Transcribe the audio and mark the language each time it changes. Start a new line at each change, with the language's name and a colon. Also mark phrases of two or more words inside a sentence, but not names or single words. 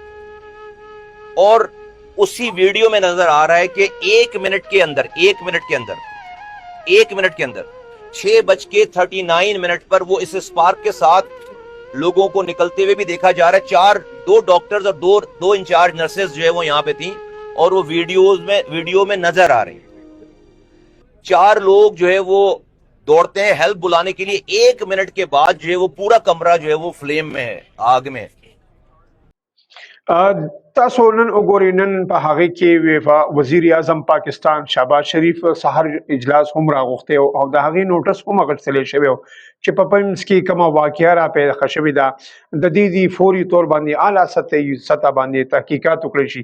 Urdu: اور اسی ویڈیو میں نظر آ رہا ہے کہ 1 منٹ کے اندر 6:39 پر وہ اس اسپارک کے ساتھ لوگوں کو نکلتے ہوئے بھی دیکھا جا رہا ہے. دو ڈاکٹرز اور دو
English: incharge nurses
Urdu: جو ہے وہ یہاں پے تھی اور وہ ویڈیو میں نظر آ رہی ہیں. 4 لوگ جو ہے وہ دوڑتے ہیں ہیلپ بلانے کے لیے، 1 منٹ کے بعد جو ہے وہ پورا کمرہ جو ہے وہ فلیم میں ہے، آگ میں ہے.
Pashto: تاسو نن وګورئ نن په هغه کې وزیر اعظم پاکستان شهباز شریف سحر اجلاس هم راغوښته او د هغه نوټس هم غوښتل شوی چې په پمس کې کومه واقعیا را پیښ شوې ده د دې دی فوري تور باندې اعلی سطح باندې تحقیقات وکړي شي.